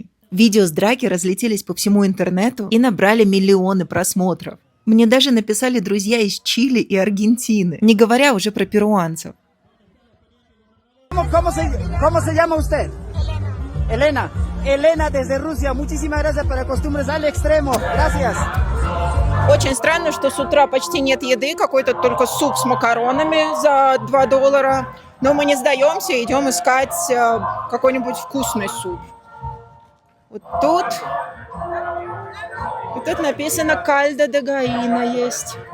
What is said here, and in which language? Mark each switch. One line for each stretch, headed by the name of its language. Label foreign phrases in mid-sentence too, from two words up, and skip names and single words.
Russian: Видео с драки разлетелись по всему интернету и набрали миллионы просмотров. Мне даже написали друзья из Чили и Аргентины, не говоря уже про перуанцев.
Spanish: ¿Cómo se llama usted? Elena. Elena desde Rusia. Muchísimas gracias por acostumbres al extremo. Gracias.
Russian: Очень странно, что с утра почти нет еды, какой-то только суп с макаронами за $2. Но мы не сдаемся, идем искать какой-нибудь вкусный суп. Вот тут написано
Spanish: «caldo de gallina»
Russian: есть.